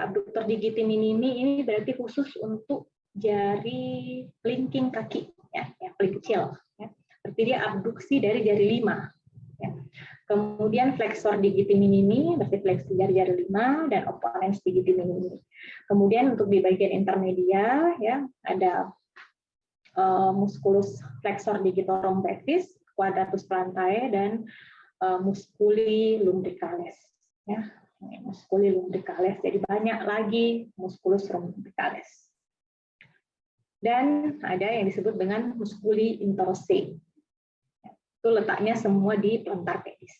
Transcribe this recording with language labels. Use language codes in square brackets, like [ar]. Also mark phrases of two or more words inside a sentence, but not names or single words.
[la] Abductor digiti minimi [id] ini berarti khusus untuk jari kelingking kaki, ya, yang paling kecil, ya. Berarti dia abduksi dari jari 5, ya. Kemudian [la] flexor digiti minimi [id] berarti fleksi jari-jari 5, dan [la] opponens digiti minimi. [id] Kemudian untuk di bagian intermedia, ya, ada [la] musculus flexor digitorum brevis, quadratus plantae, dan musculi lumbricalis, ya, musculi lumbricalis. [id] Jadi banyak lagi [la] musculus lumbricalis. [id] Dan ada yang disebut dengan [la] musculi interossei. [id] Itu letaknya semua di [la] plantar pedis.